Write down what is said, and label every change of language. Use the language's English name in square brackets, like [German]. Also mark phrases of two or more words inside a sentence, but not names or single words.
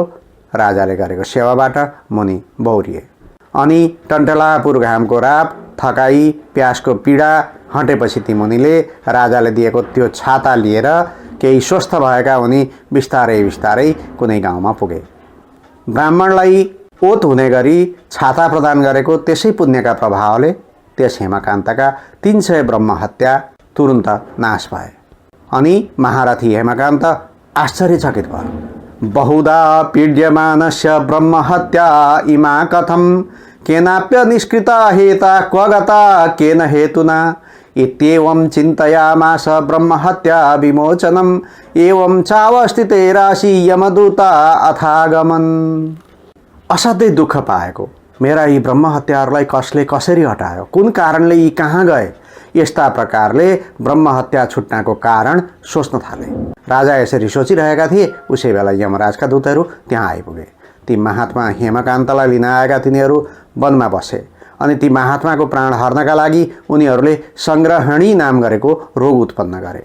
[Nepali] राजाले गरेको सेवाबाट मुनि बौरिए अनि टन्टलापुर घामको राप, थकाई, प्यासको पीडा हटेपछि ती मुनिले राजाले दिएको त्यो छाता लिएर केही स्वस्थ भएका उनी बिस्तारै बिस्तारै कुनै गाउँमा पुगे। ब्राह्मणलाई ओत हुने गरी छाता प्रदान गरेको त्यसै पुण्यका प्रभावले त्यस हेमकान्तका 300 ब्रह्महत्या तुरुन्त नाश भए। अनि महारथी हेमकान्त आश्चर्यचकित भयो। [Sanskrit] बहुधा पीड्यमानस्य ब्रह्महत्या इमा कथं केनाप्य निष्कृता हेता क्व गता केन हेतुना इत्येवं चिन्तयामास ब्रह्महत्या विमोचनम् एवं चावस्थिते राशि यमदूता अथागमन। [Nepali] असाध्यै दुःख पाएको मेरा यी ब्रह्महत्याहरूलाई कसरी हटायो, कुन कारणले यी कहाँ गए, यस्ता प्रकारले ब्रह्महत्या छुट्नको कारण सोच्न थाले। राजा यसरी सोचिरहेका थिए उसै बेला यमराजका दूतहरू त्यहाँ आइपुगे। ती महात्मा हेमकान्तलाई लिन आएका तिनीहरू वनमा बसे अनि ती महात्माको प्राण हर्नका लागि उनीहरूले सङ्ग्रहणी नाम गरेको रोग उत्पन्न गरे।